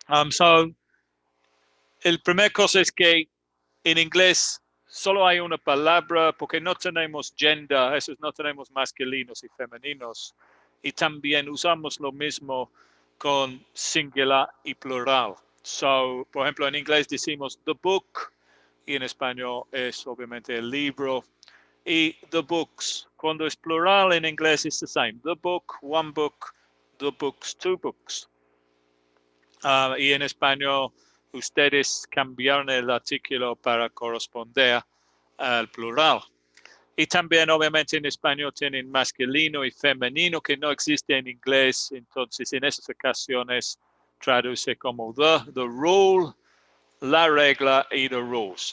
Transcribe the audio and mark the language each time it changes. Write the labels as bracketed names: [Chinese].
[Spanish] So, el primer cosa es que en inglés solo hay una palabra porque no tenemos gender, eso es, no tenemos masculinos y femeninos. Y también usamos lo mismo con singular y plural. So, por ejemplo, en inglés decimos [English] the book [Spanish] y en español es obviamente el libro. Y [English] the books, [Spanish] cuando es plural en inglés es [English] the same. The book, one book, the books, two books. [Spanish] Y en español ustedes cambiaron el artículo para corresponder al plural. Y también obviamente en español tienen masculino y femenino que no existe en inglés, entonces en esas ocasiones traduce como [English] the rule, [Spanish] la regla y [English] the rules.